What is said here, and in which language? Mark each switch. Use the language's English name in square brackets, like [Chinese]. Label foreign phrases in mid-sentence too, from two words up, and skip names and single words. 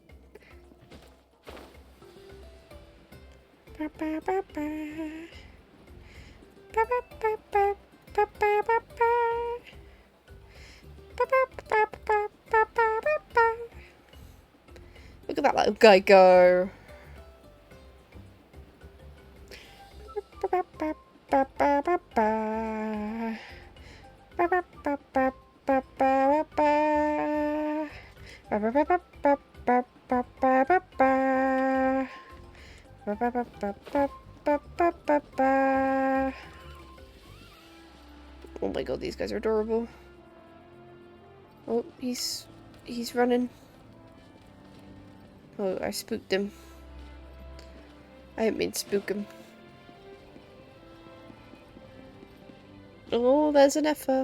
[English] Ba ba ba ba. Ba ba ba ba. Ba ba ba ba. Ba ba ba ba ba ba ba ba. Look at that little guy go. Ba ba ba ba ba ba ba. Ba ba ba ba ba ba ba. Ba ba ba ba ba ba ba ba ba. Ba ba ba ba ba ba ba ba ba. Oh my god, these guys are adorable. Oh, he's running. Oh, I spooked him. I didn't mean to spook him. Oh, there's an effer.